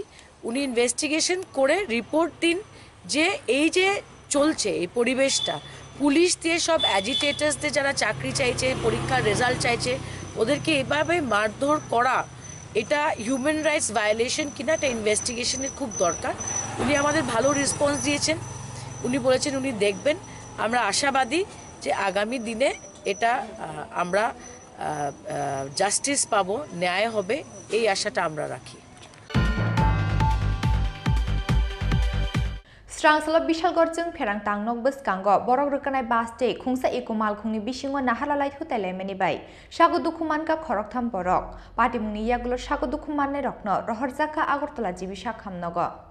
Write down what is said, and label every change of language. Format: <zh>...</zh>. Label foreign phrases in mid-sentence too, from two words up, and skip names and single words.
<bn>উনি ইনভেস্টিগেশন করে রিপোর্ট দিন যে এই যে চলছে এই পরিবেশটা, পুলিশ দিয়ে সব অ্যাজিটেটার্সদের যারা চাকরি চাইছে, পরীক্ষার রেজাল্ট চাইছে, ওদেরকে এভাবে মারধর করা, এটা</bn> <en>human rights violation</en> <bn>কিনা এটা ইনভেস্টিগেশনের খুব দরকার। উনি আমাদের ভালো রেসপন্স দিয়েছেন, উনি বলেছেন উনি দেখবেন। আমরা আশাবাদী যে আগামী দিনে এটা আমরা জাস্টিস পাবো, ন্যায় হবে, এই আশাটা আমরা রাখি।</bn> <trp>Strangsala Bishalgorjung Perang Tangnok Buskango Borok Rukanai Baste Khungsa Ikumal Khungni Bishingo Nahalalai Hutele Menibai Shago Dukuman ka Khorok Tham Borok Pati Muni Yagulo Shago Dukuman ne Rokno Rohorzaka Agortola Jibisha Khamnogo</trp>